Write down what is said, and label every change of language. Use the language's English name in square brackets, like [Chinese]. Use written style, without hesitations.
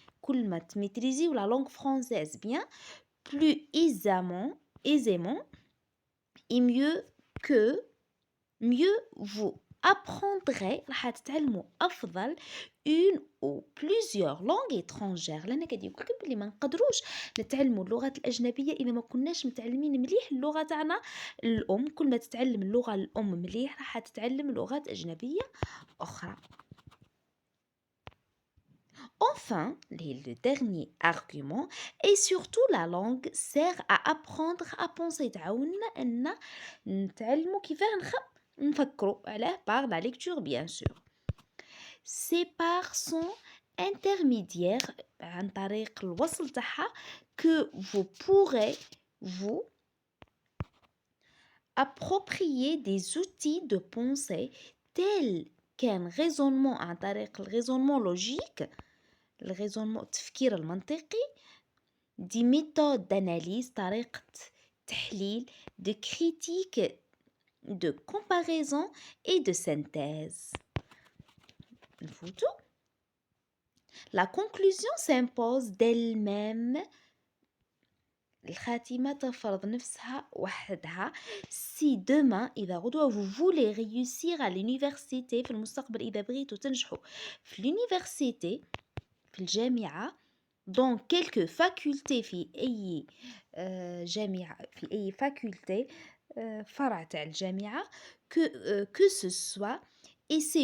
[Arabic] كل ما تميتريزيو [French] la langue française bien plus aisément et mieux vous apprendrez [Arabic] راح تتعلموا أفضل [French] une ou plusieurs langues étrangères. [Arabic] لأن قاعد يقول لكم بلي ما نقدروش نتعلموا اللغات الأجنبية إذا ما كناش متعلمين مليح اللغة تاعنا الأم. كل ما تتعلم اللغة الأم مليح راح تتعلم لغات أجنبية أخرى. [French] Enfin, le dernier argument et surtout la langue sert à apprendre à penser. [Arabic] تعاوننا أن نتعلموا كيفاه نفكروا علاه [French] par la lecture bien sûr. C'est par son intermédiaire [Arabic] عن طريق الوصل تاعها [French] que vous pourrez vous approprier des outils de pensée tels qu'un raisonnement [Arabic] عن طريق الريزونمون لوجيك الريزونمون التفكير المنطقي دي ميثود [French] d'analyse [Arabic] طريقة تحليل [French] de critique de comparaison et de synthèse. الفوتو La conclusion s'impose d'elle-même. [Arabic] الخاتمة تفرض نفسها وحدها. [French] Si demain [Arabic] إذا غدوة [French] vous voulez réussir à l'université [Arabic] في المستقبل إذا بغيتوا تنجحوا في l'université في الجامعة [French] dans quelques facultés [Arabic] في أي جامعة في أي faculté فرع تاع الجامعة [French] que ce soit et